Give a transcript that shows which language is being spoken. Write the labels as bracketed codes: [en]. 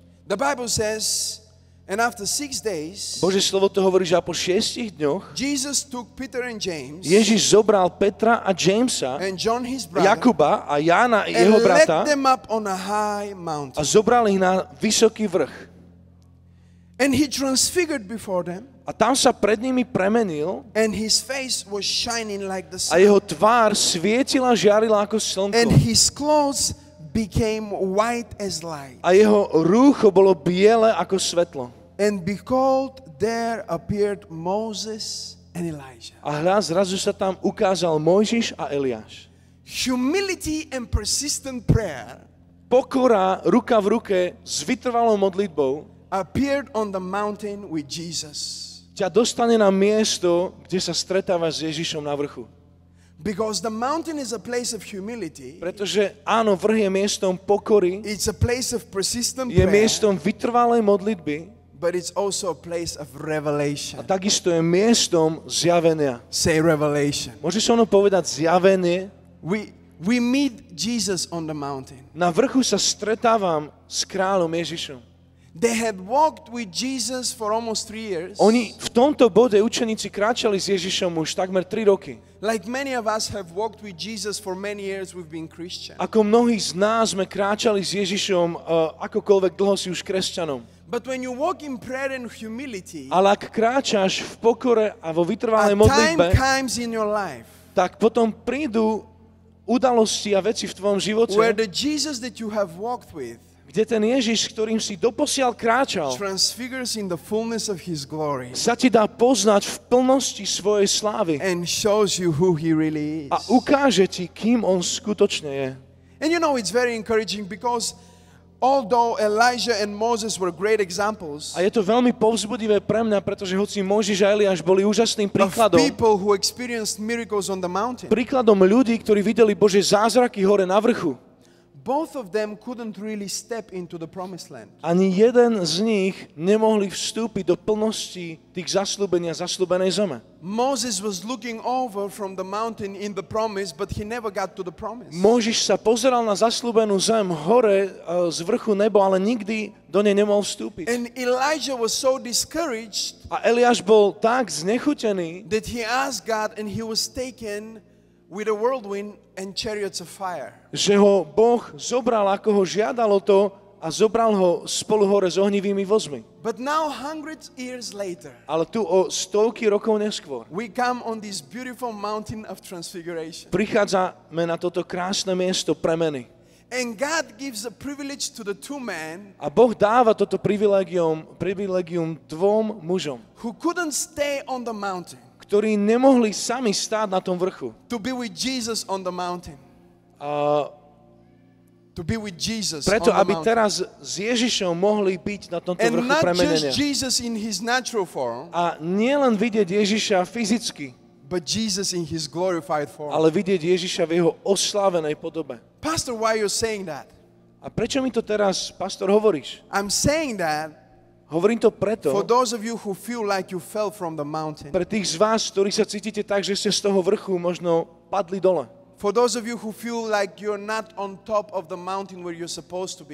[en] The Bible says, and after 6 days, [sk] Božie slovo to hovorí, že a po 6 dňoch [en] Jesus took Peter and James [sk] Ježiš zobral Petra a Jamesa, [en] and John his brother [sk] Jakuba a Jána [en] and [sk] jeho [en] led [sk] brata [en] them up on a high [sk] a [en] mountain. [sk] zobral ich na vysoký vrch. [en] And he transfigured before them, [sk] A tam sa pred nimi premenil [en] and his face was shining like the [sk] a jeho tvár svietila, žiarila ako [en] and [sk] slnko. [en] his clothes became white as light. [sk] A jeho rúcho bolo biele ako svetlo. [en] And behold, there appeared Moses and Elijah. [sk] A hľa, zrazu sa tam ukázal Mojžiš a Eliáš. [en] Humility and persistent prayer [sk] Pokora, ruka v ruke, s vytrvalou modlitbou [en] appeared on the mountain with Jesus. [sk] ťa dostane na miesto, kde sa stretávaš s Ježišom na vrchu. [en] Because the mountain is a place of humility, [sk] Pretože áno, vrch je miestom pokory, [en] it's a place of persistent [sk] je [en] prayer, [sk] miestom vytrvalej modlitby [en] but it's also a place of [sk] a [en] revelation. [sk] takisto je miestom zjavenia. [en] Say revelation. [sk] Môžeš so mnou povedať zjavenie? [en] We meet Jesus on the mountain. [sk] Na vrchu sa stretávam s kráľom Ježišom. [en] They had walked with Jesus for almost 3 years. [sk] Oni v tomto bode učeníci kráčali s Ježišom už takmer 3 roky. [en] Like many of us have walked with Jesus for many years, we've been Christian. [sk] Ako mnohí z nás sme kráčali s Ježišom akokoľvek dlho si už kresťanom. [en] But when you walk in prayer and humility, [sk] Ale ak kráčaš v pokore a vo a vytrvalej [en] time [sk] modlitbe, [en] comes in your life [sk] tak potom prídu udalosti a veci v tvojom živote, [en] where the Jesus that you have walked with [sk] kde ten Ježiš, ktorým si doposiaľ kráčal, [en] transfigures in the fullness of his glory [sk] sa ti dá poznať v plnosti svojej slávy [en] and shows you who he really is. [sk] a ukáže ti, kým on skutočne je. [en] And you know, it's very encouraging because although Elijah and Moses were great examples [sk] A je to veľmi povzbudivé pre mňa, pretože hoci Mojžiš a Eliáš boli úžasným [en] of [sk] príkladom, [en] people who experienced miracles on the mountain, [sk] príkladom ľudí, ktorí videli Božie zázraky hore na vrchu, [en] both of them couldn't really step into the promised land. [sk] ani jeden z nich nemohli vstúpiť do plnosti tých zasľúbenej zeme. [en] Moses was looking over from the mountain in the promise, but he never got to the promise. [sk] Mojžiš sa pozeral na zasľúbenú zem hore z vrchu nebo, ale nikdy do nej nemohol vstúpiť. [en] And Elijah was so discouraged [sk] A Eliáš bol tak znechutený, [en] that he asked God, and he was taken with a whirlwind and chariots of fire. [sk] že ho Boh zobral, ako ho žiadalo to, a zobral ho spolu hore s ohnivými vozmi. [en] But now, hundreds years later, [sk] Ale tu o stovky rokov neskôr [en] we come on this beautiful mountain of transfiguration. [sk] prichádzame na toto krásne miesto premeny. [en] And God gives a privilege to the two men [sk] A Boh dáva toto privilegium dvom mužom, [en] who couldn't stay on the mountain [sk] ktorí nemohli sami stáť na tom vrchu. [en] to be with Jesus on the mountain. To be with Jesus [sk] Preto, [en] on the [sk] aby [en] mountain. [sk] teraz s Ježišom mohli byť na tomto [en] And [sk] vrchu [en] not [sk] premenenia. [en] just Jesus in his natural form, [sk] A nielen vidieť Ježiša fyzicky, [en] but Jesus in his glorified form. [sk] ale vidieť Ježiša v jeho oslávenej podobe. [en] Pastor, why are you saying that? [sk] A prečo mi to teraz, pastor, hovoríš? [en] I'm saying that [sk] Hovorím to preto, [en] for those of you who feel like you fell from the mountain. [sk] pre tých z vás, ktorí sa cítite tak, že ste z toho vrchu možno padli dole. [en] For those of you who feel like you're not on top of the mountain where you're supposed to be.